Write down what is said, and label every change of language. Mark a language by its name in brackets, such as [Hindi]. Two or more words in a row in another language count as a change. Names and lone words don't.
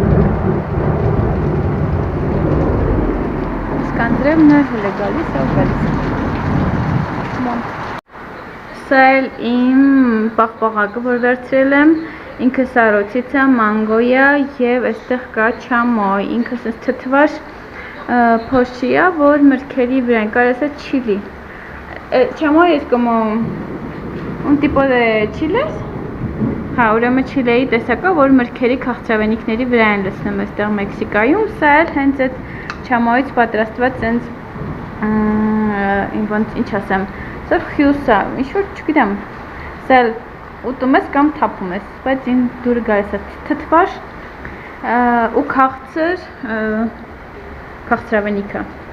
[Armenian] Սկանձրևն է, հել է գալիս է ու գալիս է։ Սա էլ իմ պաղպաղակը, որ վերցրել եմ, ինքը սարոցից է, մանգոյ է և այստեղ կա չամոյ, ինքը սենց թթվաշ փոշի է, որ մրգերի վրա են, կարասա չիլի։ Չամոյ [Spanish] es como un tipo de chiles? [Armenian] Հա, ուրեմն չիլեի տեսակա, որ մրգերի քաղցրավենիքների վրա են լցնում այստեղ Մեքսիկայում, սա էլ հենց այդ չամոյից պատրաստված սենց ինչ ասեմ, սա խյուս է, ինչ-որ չգիտեմ, սա էլ ուտում ես կամ թափում ես, բայց ին դուրը գալիս է թթվաշ ու քաղցրավենիքը։